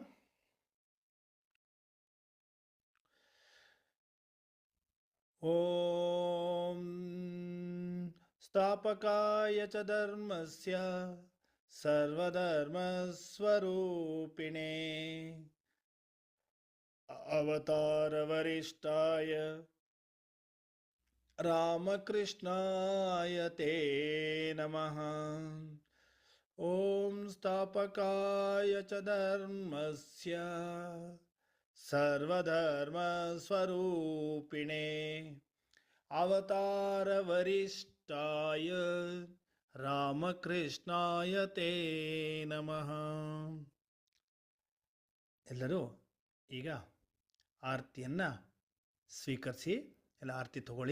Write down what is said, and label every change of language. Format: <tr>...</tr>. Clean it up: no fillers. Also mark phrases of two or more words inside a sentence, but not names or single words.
<sa>ಓಂ ಸ್ಥಾಪಕಾಯ ಚ ಧರ್ಮಸ್ಯ ಸರ್ವಧರ್ಮಸ್ವರೂಪಿಣೇ ಅವತಾರ ವರಿಷ್ಠಾಯ ರಾಮಕೃಷ್ಣಾಯ ತೇ ನಮಃ. ಓಂ ಸ್ಥಾಪಕಾಯ ಚ ಧರ್ಮಸ್ಯ ಸರ್ವಧರ್ಮಸ್ವರೂಪಿಣೇ ಅವತಾರ ವರಿಷ್ಠಾಯ ರಾಮಕೃಷ್ಣಾಯ ತೇ ನಮಃ.</sa> <kn>ಎಲ್ಲರೂ ಈಗ ಆರತಿಯನ್ನು ಸ್ವೀಕರಿಸಿ, ಎಲ್ಲ ಆರತಿ ತಗೊಳ್ಳಿ.</kn>